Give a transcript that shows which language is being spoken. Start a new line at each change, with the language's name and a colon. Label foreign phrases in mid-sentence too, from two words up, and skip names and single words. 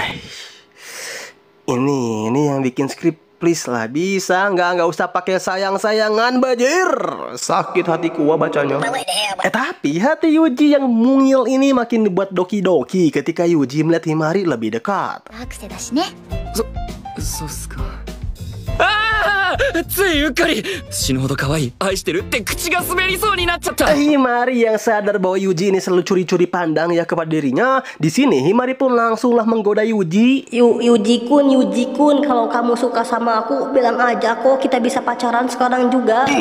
Indonesian: Ini yang bikin skrip please lah, bisa nggak usah pakai sayang-sayangan bajir. Sakit hatiku bacanya. Tapi hati Yuji yang mungil ini makin dibuat doki-doki ketika Yuji melihat Himari lebih dekat.
Japanese: アクセだしね。そうっすか。ああ、ついうっかり死ぬほど可愛い、愛してるって口が滑りそうになっちゃった。
Indonesian: Himari yang sadar bahwa Yuji ini selalu curi-curi pandang ya kepada dirinya. Di sini Himari pun langsunglah menggoda Yuji. Yuji kun, kalau kamu suka sama aku bilang aja kok, kita bisa pacaran sekarang juga.